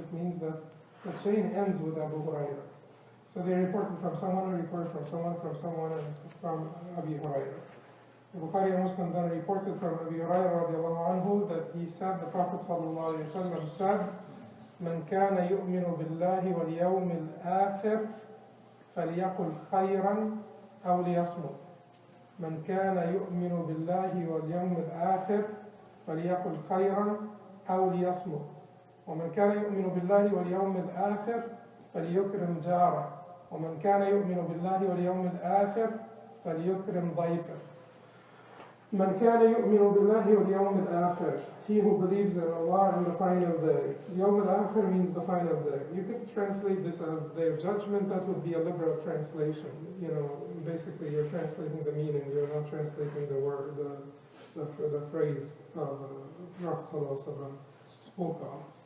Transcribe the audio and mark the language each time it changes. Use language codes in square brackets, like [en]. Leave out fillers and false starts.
[en] It means that the chain ends with Abu Hurayrah. So they reported from someone, and reported from someone, and from Abu Hurayrah. Bukhari and Muslim then reported from Abu Hurayrah radiallahu anhu that he said, the Prophet sallallahu alayhi wa sallam said, [ar] من كان يؤمن بالله واليوم الآخر فليقل خيرا أو ليصمت. من كان يؤمن بالله واليوم الآخر فليقل خيرا أو ليصمت. ومن كان يؤمن بالله واليوم الآخر فليكرم جاره. ومن كان يؤمن بالله واليوم الآخر فليكرم ضيفه. من كان يؤمن بالله واليوم الآخر, [en] he who believes in Allah and the final day. Yawm al-Akhir means the final day. You could translate this as the day of judgment. That would be a liberal translation. Basically you're translating the meaning. You're not translating the word, the phrase Prophet ﷺ spoke of.